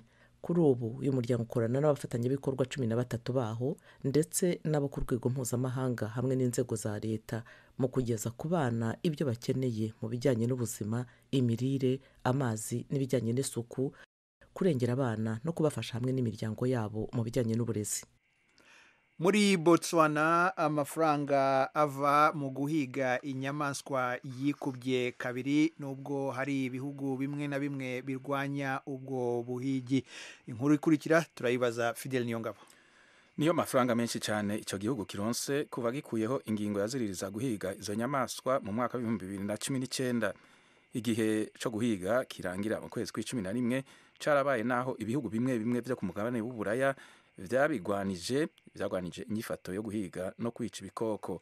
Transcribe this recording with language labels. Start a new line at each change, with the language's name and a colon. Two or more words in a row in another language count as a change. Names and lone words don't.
Kinyarwanda: Kuri ubu uyu muryango ukorana n'abafatanyabikorwa 13 baho ndetse n'abo ku rwego mpuzamahanga hamwe n'inzego za leta mu kugeza ku bana ibyo bakeneye mu bijyanye n'ubuzima, imirire, amazi n'ibijyanye n'isuku, kurengera abana no kubafasha hamwe n'imiryango yabo mu bijyanye n'uburezi. Muri Botswana amafaranga ava mu guhiga inyamaswa yikubye kabiri, nubwo hari ibihugu bimwe na bimwe birwanya ubwo buhigi. Inkuru ikurikira turayibaza Fidel Niyongabo.
Rundi: Niyo mafaranga menshi cyane icyo gihugu kironse kuva gikuyeho ingingo yaziririza guhiga izo nyamaswa mu mwaka wa 2019. Igihe cyo guhiga kirangira mu kwezi kwa 11 carabaye naho ibihugu bimwe bimwe byo ku mugabane w'Uburaya byagwanije inyifato yo guhiga no kwica ibikoko.